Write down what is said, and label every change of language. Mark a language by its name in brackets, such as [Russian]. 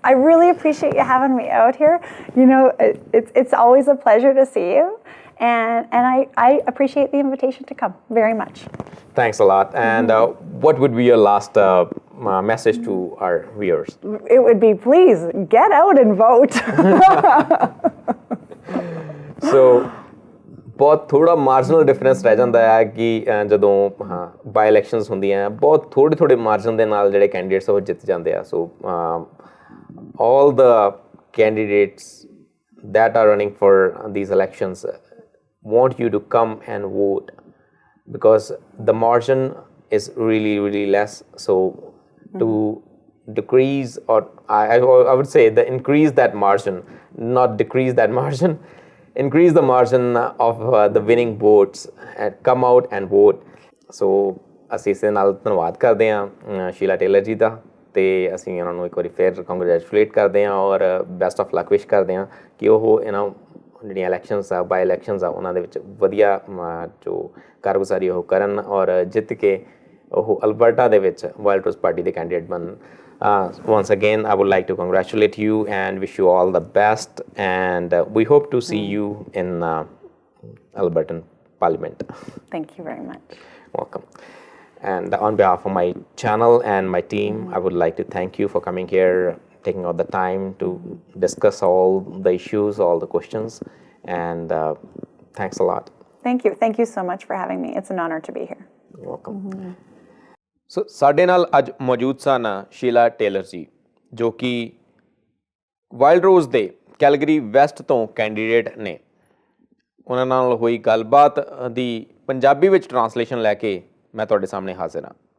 [English] I really appreciate you having me out here. You know, it's always a pleasure to see you, and I appreciate the invitation to come very much. Thanks a lot. And what would be your last message to our viewers? It would be, please get out and vote. [Punjabi] So ਬਹੁਤ ਥੋੜਾ marginal difference ਰਹਿ ਜਾਂਦਾ ਹੈ ਕਿ ਜਦੋਂ ਬਾਈ elections ਹੁੰਦੀਆਂ ਬਹੁਤ ਥੋੜੇ ਮਾਰਜਨ ਦੇ ਨਾਲ ਜਿਹੜੇ ਕੈਂਡੀਡੇਟਸ ਉਹ ਜਿੱਤ ਜਾਂਦੇ ਆ ਸੋ [English] all the candidates that are running for these elections want you to come and vote, because the margin is really less. So to decrease, or I would say increase that margin, not decrease that margin, increase the margin of the winning votes, and come out and vote. [Punjabi] So ਅਸੀਂ ਇਸ ਦੇ ਨਾਲ ਧੰਨਵਾਦ ਕਰਦੇ ਹਾਂ Sheela tailor ਜੀ ਦਾ, ਤੇ ਅਸੀਂ ਉਹਨਾਂ ਨੂੰ ਇੱਕ ਵਾਰੀ ਫਿਰ ਕੰਗ੍ਰੈਚੁਲੇਟ ਕਰਦੇ ਹਾਂ ਔਰ ਬੈਸਟ ਆਫ ਲੱਕ ਵਿਸ਼ ਕਰਦੇ ਹਾਂ ਕਿ ਉਹ ਇਹਨਾਂ ਜਿਹੜੀਆਂ ਇਲੈਕਸ਼ਨਸ ਆ ਬਾਈ ਇਲੈਕਸ਼ਨਸ ਆ ਉਹਨਾਂ ਦੇ ਵਿੱਚ ਵਧੀਆ ਜੋ ਕਾਰਗੁਜ਼ਾਰੀ ਉਹ ਕਰਨ ਔਰ ਜਿੱਤ ਕੇ ਉਹ ਅਲਬਰਟਾ ਦੇ ਵਿੱਚ ਵਾਈਲਡ ਰੋਜ਼ ਪਾਰਟੀ ਦੇ ਕੈਂਡੀਡੇਟ ਬਣਨ. [English] Once again, I would like to congratulate you and wish you all the best, and we hope to see you in Albertan Parliament. Thank you very much. Welcome. And on behalf of my channel and my team, I would like to thank you for coming here, taking out the time to discuss all the issues, all the questions, and thanks a lot. Thank you. Thank you so much for having me. It's an honor to be here. You're welcome. [Punjabi] ਸੋ ਸਾਡੇ ਨਾਲ ਅੱਜ ਮੌਜੂਦ ਸਨ Sheela tailor ਜੀ, ਜੋ ਕਿ wild ਰੋਜ਼ ਦੇ Calgary West ਤੋਂ candidate ਨੇ. ਉਹਨਾਂ ਨਾਲ ਹੋਈ ਗੱਲਬਾਤ ਦੀ ਪੰਜਾਬੀ ਵਿੱਚ ਟਰਾਂਸਲੇਸ਼ਨ ਲੈ ਕੇ ਮੈਂ ਤੁਹਾਡੇ ਸਾਹਮਣੇ ਹਾਜ਼ਰ ਹਾਂ.